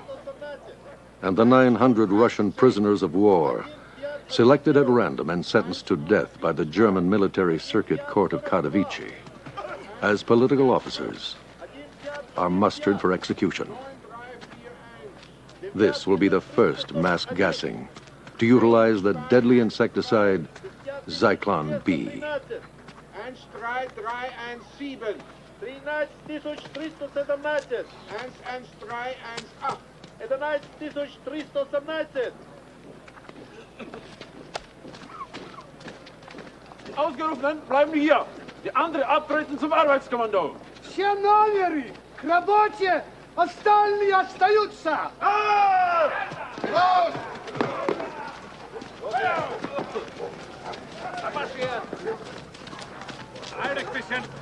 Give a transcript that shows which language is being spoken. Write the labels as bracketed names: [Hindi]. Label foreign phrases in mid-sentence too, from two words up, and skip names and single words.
[English] And the 900 Russian prisoners of war, selected at random and sentenced to death by the German Military Circuit Court of Katowice, as political officers, are mustered for execution. This will be the first mass gassing to utilize the deadly insecticide Zyklon B. 13317, 13317, 11318, 11317. [German] Die Ausgerufenen bleiben hier. Die anderen abtreten zum Arbeitskommando. [Russian] Все номери к работе, остальные остаются. [German] Los! Eilig bisschen.